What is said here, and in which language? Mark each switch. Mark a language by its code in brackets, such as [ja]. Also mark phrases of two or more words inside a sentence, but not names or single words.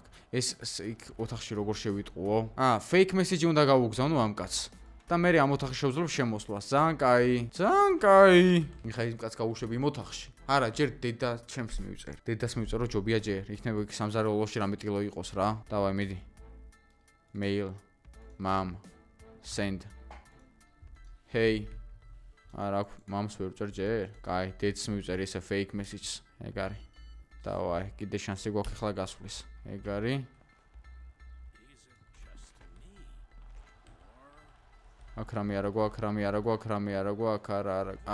[ka] ეს იქ ოთახში როგორ შევიტყუო? [en] fake message [ka] უნდა გავუგზავნო ამ კაცს. და მე ამ ოთახში შევძლებ შემოსვლას. ძალიან კაი. მიხა იმ კაცს გავუშვები იმ ოთახში. არა, ჯერ დედა ჩემს მივწერ. დედას მივწერ, რომ ჯობია ჯერ. იქნება იქ სამზარეულოში რამე ტილო იყოს რა. დავაი, მიდი. [en] mail mom send hey. [ka] არა, მამს ვერ ვწერ ჯერ. კაი, დედს მივწერ ესე [en] fake message. [ka] ეგ არის. დავაი, კიდე შანსი გვაქვს ახლა გასვლის. ეგ არის. აქ რამე არა გვაქვს, აქ არა.